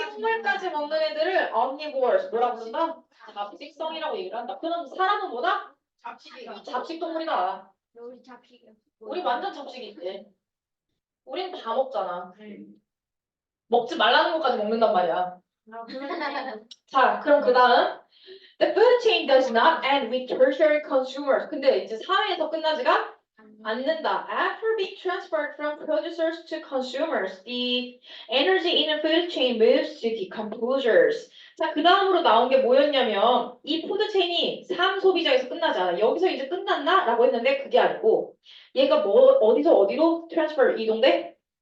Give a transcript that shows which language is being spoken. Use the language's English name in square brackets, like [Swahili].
[Korean] 식물까지 먹는 애들을 omnivores 뭐라고 부른다? 잡식성이라고 얘기를 한다. 그럼 사람은 뭐다? 잡식동물이다. 우리 완전 잡식이지. 우린 다 먹잖아. 먹지 말라는 것까지 먹는단 말이야. 자, 그럼 그 다음 [English] The food chain does not end with tertiary consumers. [Korean] 근데 이제 사회에서 끝나지가 않는다. [English] After being transferred from producers to consumers, the energy in the food chain moves to decomposers. [Korean] 자, 그 다음으로 나온 게 뭐였냐면 이 푸드 체인이 3 소비자에서 끝나지 않아. 여기서 이제 끝났나? 라고 했는데 그게 아니고 얘가 뭐 어디서 어디로 트랜스퍼 이동돼?